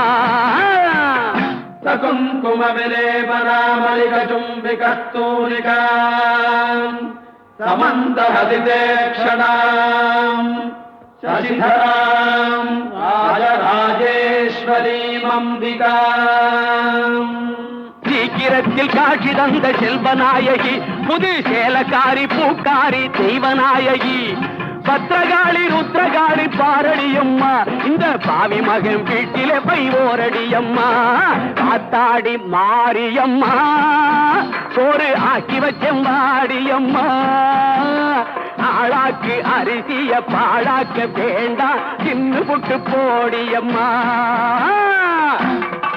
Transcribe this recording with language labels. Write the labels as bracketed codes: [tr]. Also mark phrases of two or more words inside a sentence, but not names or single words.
[sa] सकुङ्कुम विलेपनामलिक चुम्बिकस्तूरिका समन्तहतिदेक्षणाम् शशिधराम् राजराजेश्वरीमम्बिकाम् [ta] சீக்கிரத்தில் காட்சி தந்த செல்வநாயகி புது சேலக்காரி பூக்காரி தெய்வநாயகி பத்திரகாளி ருத்ரகாளி பாரடியம்மா இந்த பாவி மகன் வீட்டிலே போய் ஓரடியம்மா ஆத்தாடி மாரியம்மா சோறு ஆக்கி வச்செம்பாடியம்மா ஆளாக்கு அரிசிய பாழாக்க வேண்டாம் சின்ன புட்டு போடியம்மா